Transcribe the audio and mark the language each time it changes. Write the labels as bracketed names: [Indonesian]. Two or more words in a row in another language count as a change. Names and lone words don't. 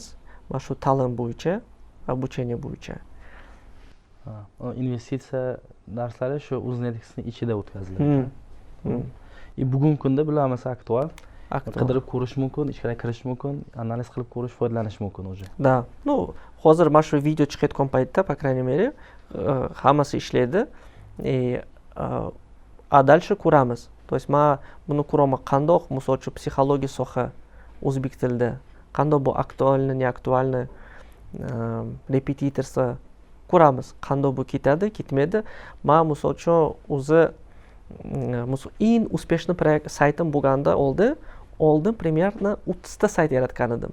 [Uzbek] Mana shu ta'lim bo'yicha, обучение bo'yicha. Investitsiya darslari shu Uznetix'ning ichida o'tkaziladi. Bugungi kunda bularimiz aktual. Qidirib ko'rish mumkin, ichkariga kirish mumkin, analiz qilib ko'rish, foydalanish mumkin уже. [Russian] Да. Ну, [Uzbek] hozir mana shu video chiqayotgan paytda, [Russian] по крайней мере, [Uzbek] hammasi ishlaydi. [Russian] A дальше ko'ramiz. То есть [Uzbek] men buni ko'raman qandoq, misol uchun psixologiya soha o'zbek tilida, qandoq bu aktualni, ne aktualni repetitorsa ko'ramiz. Qandoq bu ketadi, ketmaydi. Men misol uchun o'zi eng успешный proyekt saytim bo'lganda oldin примерно 30 ta sayt yaratgan edim.